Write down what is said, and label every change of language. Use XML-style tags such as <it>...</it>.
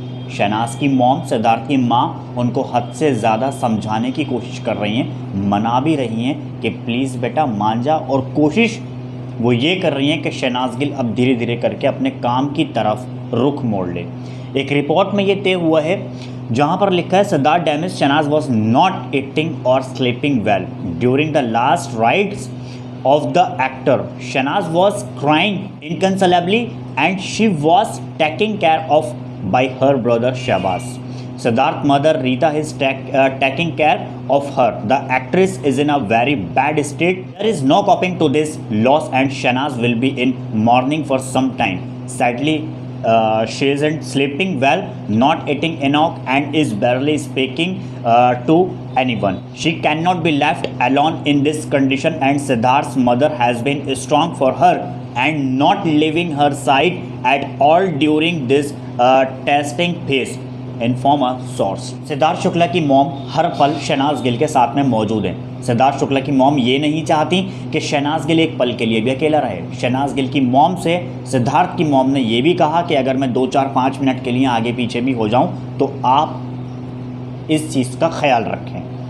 <hi>शहनाज की मॉम, सिद्धार्थ की माँ उनको हद से ज़्यादा समझाने की कोशिश कर रही हैं, मना भी रही हैं कि प्लीज़ बेटा मान जा, और कोशिश वो ये कर रही हैं कि शहनाज गिल अब धीरे धीरे करके अपने काम की तरफ रुख मोड़ ले। एक रिपोर्ट में ये तय हुआ है जहाँ पर लिखा है</hi> <en>Siddharth damage Shahnaz was not eating और sleeping well during the last rites of the actor. Shahnaz was crying inconsolably and she was taken care of by her brother Shahbaz. Siddharth's mother Rita is taking care of her. The actress is in a very bad state. There is no coping to this loss and Shahnaz will be in mourning for some time. Sadly, she isn't sleeping well, not eating enough and is barely speaking to anyone. She cannot be left alone in this condition and Siddharth's mother has been strong for her and not leaving her side at all during this testing phase. Inform a source.</en> <hi>Siddharth Shukla की mom हर पल शहनाज गिल के साथ में मौजूद हैं। सिद्धार्थ शुक्ला की mom ये नहीं चाहती कि शहनाज गिल एक पल के लिए भी अकेला रहे। शहनाज गिल की मॉम से सिद्धार्थ की मॉम ने ये भी कहा कि अगर मैं 2, 4, 5 मिनट के लिए आगे पीछे भी हो जाऊं तो आप इस चीज़ का ख्याल रखें।</hi>